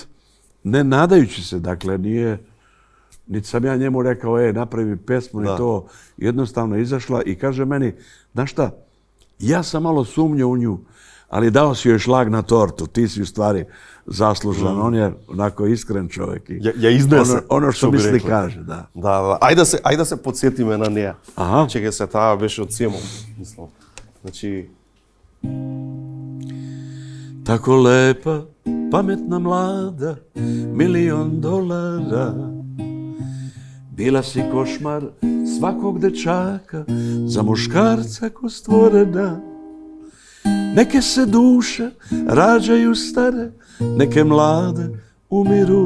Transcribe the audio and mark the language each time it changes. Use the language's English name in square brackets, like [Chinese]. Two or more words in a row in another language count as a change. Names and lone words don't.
[Serbian] Ne nadajući se, dakle, nije, niti sam ja njemu rekao, napravi pesmu, ni to. Jednostavno izašla i kaže meni, znaš šta, Ja sam malo sumnjao u nju, ali dao si joj šlag na tortu. Ti si u stvari zaslužan. On je onako iskren čovjek. Ja iznese. Ono što misli kaže, da. [Macedonian] Да. Ајде да се подсетиме на неа. Чекај се, таа беше од Семон, мислам. Значи... [Serbian] Tako lepa, pametna mlada, $1.000.000. Bila si košmar svakog dečaka, za muškarca ko stvorena. Neke se duše rađaju stare, neke mlade umiru.